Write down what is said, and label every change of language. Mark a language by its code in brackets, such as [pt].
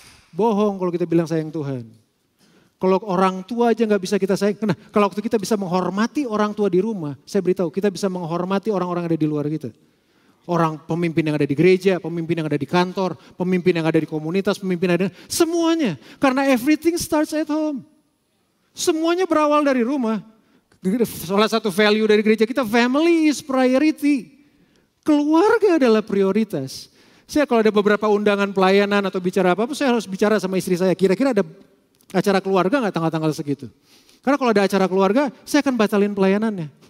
[id] Bohong kalau kita bilang sayang Tuhan. Kalau orang tua aja gak bisa kita sayang. Nah, kalau waktu kita bisa menghormati orang tua di rumah, saya beritahu kita bisa menghormati orang-orang yang ada di luar kita. Orang pemimpin yang ada di gereja, pemimpin yang ada di kantor, pemimpin yang ada di komunitas, pemimpin yang ada semuanya. [en] Karena everything starts at home. [id] Semuanya berawal dari rumah. Salah satu value dari gereja kita, [en] family is priority. [id] Keluarga adalah prioritas. Saya kalau ada beberapa undangan pelayanan atau bicara apa-apa, saya harus bicara sama istri saya. Kira-kira ada acara keluarga gak tanggal-tanggal segitu? Karena kalau ada acara keluarga, saya akan batalin pelayanannya.